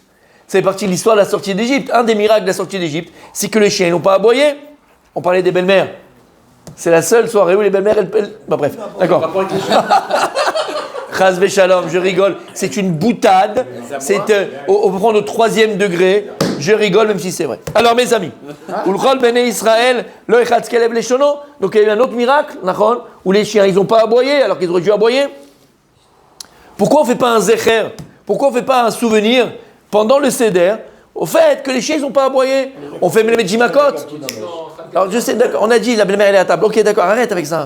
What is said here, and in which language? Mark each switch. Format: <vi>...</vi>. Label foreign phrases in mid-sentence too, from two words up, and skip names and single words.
<fr>Ça fait partie de l'histoire de la sortie d'Égypte. Un des miracles de la sortie d'Égypte, c'est que les chiens n'ont pas aboyé. On parlait des belles-mères. C'est la seule soirée où les belles-mères, Bah bref, d'accord.</fr> <he>חס ושלום,</he> <fr>je rigole. C'est une boutade. C'est, on peut prendre au 3e degré. Je rigole même si c'est vrai. Alors mes amis,</fr> <he>ולכל בני ישראל, לא יחרץ כלב לשונו.</he> <fr>Donc il y a eu un autre miracle, nachon, où les chiens, ils n'ont pas aboyé alors qu'ils auraient dû aboyer. Pourquoi on ne fait pas un zecher? Pourquoi on ne fait pas un souvenir pendant le Seder, au fait que les chiens n'ont pas aboyé? On fait les Jimakot. Alors je sais, d'accord, on a dit la belle-mère elle est à table. Ok, d'accord, arrête avec ça.</fr>